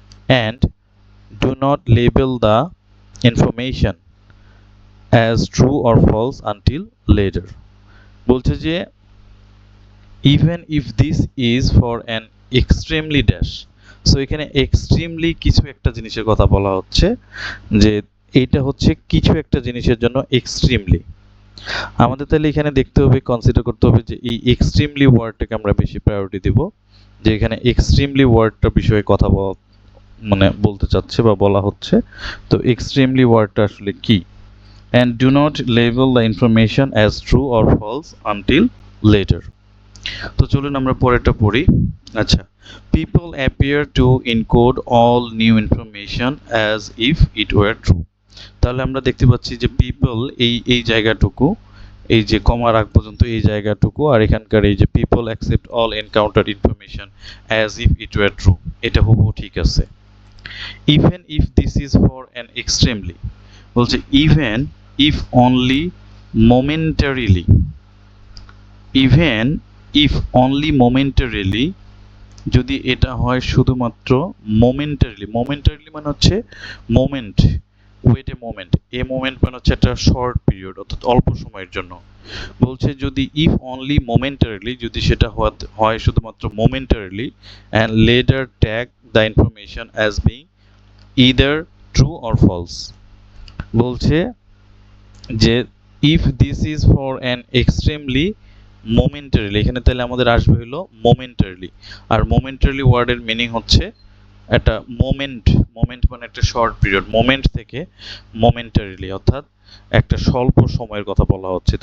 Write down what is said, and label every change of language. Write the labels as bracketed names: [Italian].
[English] and do not label the information as true or false until later. [Bangla] বলছে যে [English] even if this is for an extremely dash, [Bangla] so এখানে extremely কিছু একটা জিনিসের কথা বলা হচ্ছে যে এটা হচ্ছে কিছু একটা জিনিসের জন্য এক্সট্রিমলি। আমাদের তাহলে এখানে দেখতে হবে, কনসিডার করতে হবে যে এই এক্সট্রিমলি ওয়ার্ডটাকে আমরা বেশি প্রায়োরিটি দেব, যে এখানে এক্সট্রিমলি ওয়ার্ডটার বিষয়ে কথা মানে বলতে চাচ্ছে বা বলা হচ্ছে। তো এক্সট্রিমলি ওয়ার্ডটা আসলে কি? [English] and do not label the information as true or false until later. [Bangla] তো চলুন আমরা পরেরটা পড়ি। আচ্ছা, [English] people appear to encode all new information as if it were true. [Bangla] তাহলে আমরা দেখতে পাচ্ছি যে people এই জায়গাটুকু, এই যে কমার আগ পর্যন্ত এই জায়গাটুকু, আর এখানকার এই যে [English] people accept all encountered information as if it were true, [Bangla] এটা হুবহু ঠিক আছে। [English] even if this is for an extremely, বলছে even if only momentarily, even if only momentarily, [Bangla] যদি এটা হয় শুধুমাত্র [English] momentarily, momentarily [Bangla] মানে হচ্ছে moment, wait a moment, a moment মানে হচ্ছে একটা শর্ট পিরিয়ড অর্থাৎ অল্প সময়ের জন্য। বলছে যদি if only momentarily, যদি সেটা হয় শুধুমাত্র momentarily [English] and later tag the information as being either true or false, [Bangla] বলছে যে [English] if this is for an extremely momentarily, [Bangla] এখানে তাহলে আমাদের আসবে হলো momentarily, আর momentarily ওয়ার্ডের মিনিং হচ্ছে একটা মোমেন্ট, মোমেন্ট মানে একটা শর্ট পিরিয়ড, মোমেন্ট থেকে momentarily অর্থাৎ একটা স্বল্প সময়ের কথা বলা হচ্ছে।